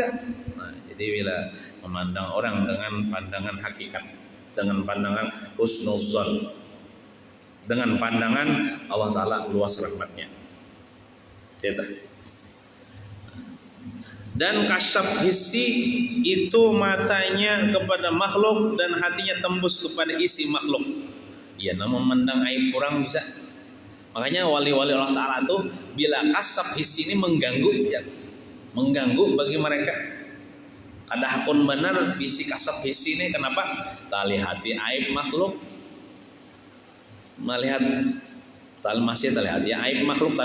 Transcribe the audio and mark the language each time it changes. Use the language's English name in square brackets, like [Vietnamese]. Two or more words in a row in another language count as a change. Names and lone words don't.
[Indonesian] Nah, jadi bila memandang orang dengan pandangan hakikat, dengan pandangan husnuzan, dengan pandangan Allah Ta'ala luas rahmatnya. Tidak. Dan kasyaf hissi itu matanya kepada makhluk dan hatinya tembus kepada isi makhluk. Ya, namun memandang aib kurang bisa. Makanya wali-wali Allah Ta'ala itu bila kasyaf hissi ini mengganggu, ya, mengganggu bagi mereka. [Banjar] Kada hakun benar bisi kasyaf hissi ini kenapa? [Indonesian] Tali hati aib makhluk, melihat masih terlihat ya aib makhluk.